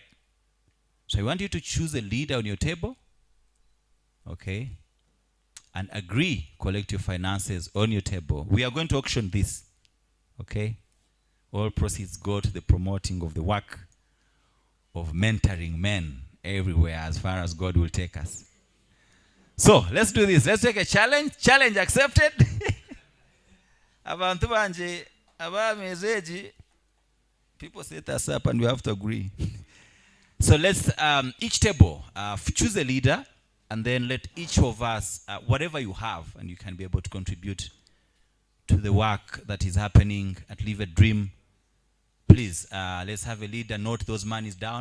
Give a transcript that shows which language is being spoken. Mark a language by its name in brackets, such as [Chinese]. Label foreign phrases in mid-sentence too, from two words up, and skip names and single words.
[English] So I want you to choose a leader on your table, okay, and agree, collect your finances on your table. We are going to auction this, okay? All proceeds go to the promoting of the work of mentoring men everywhere as far as God will take us. So let's do this. Let's take a challenge. Challenge accepted. [Nyankole] Abantu banje abamezeji, [English] people set us up and we have to agree. So let's each table choose a leader, and then let each of us, whatever you have, and you can be able to contribute to the work that is happening at Live a Dream. Please, let's have a leader note those monies down.